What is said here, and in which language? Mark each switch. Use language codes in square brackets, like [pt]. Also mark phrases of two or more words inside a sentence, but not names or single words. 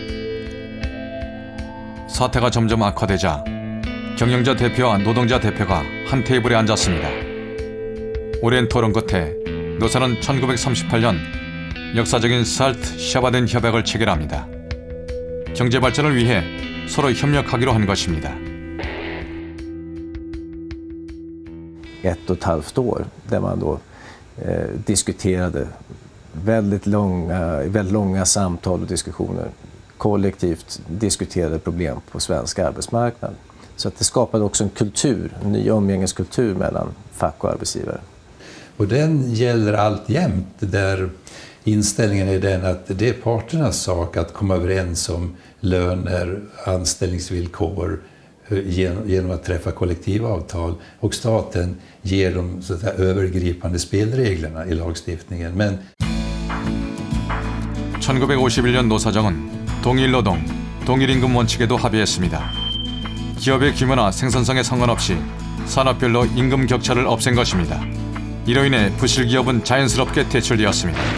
[ko] 사태가 점점 악화되자 경영자 대표와 노동자 대표가 한 테이블에 앉았습니다. 오랜 토론 끝에 노사는 1938년 역사적인 살트-샤바덴 협약을 체결합니다. 경제 발전을 위해 서로 협력하기로 한 것입니다. [sv] 1,5 år där man då diskuterade väldigt långa samtal och diskussioner, kollektivt diskuterade problem på svensk arbetsmarknad. Så att det skapade också en ny umgängeskultur mellan fack och arbetsgivare. Och den gäller alltjämt där inställningen är den att det är parternas sak att komma överens om löner, anställningsvillkor genom att träffa kollektivavtal och staten ger de så att säga, övergripande spelreglerna i lagstiftningen. Men [ko] 1951년 노사정은 동일노동, 동일임금 원칙에도 합의했습니다. 기업의 규모나 생산성에 상관없이 산업별로 임금 격차를 없앤 것입니다. 이로 인해 부실기업은 자연스럽게 퇴출되었습니다.